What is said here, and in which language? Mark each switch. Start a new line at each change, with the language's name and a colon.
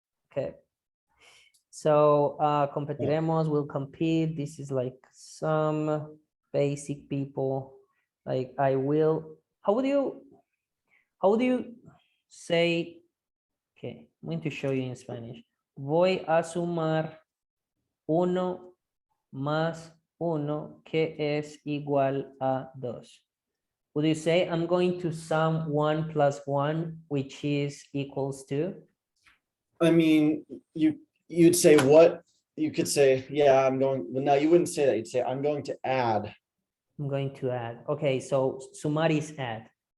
English: Okay. So competiremos, will compete. This is like some basic people. Like I will. How would you say? Okay, I'm going to show you in Spanish.
Spanish: Voy a sumar uno más uno que es igual a dos.
English: Would you say I'm going to sum 1 plus 1, which is equals to? I mean, you'd say what? You could say, yeah, I'm going. Well, no, you wouldn't say that. You'd say, I'm going to add. I'm going to add. Okay, so sumar is add.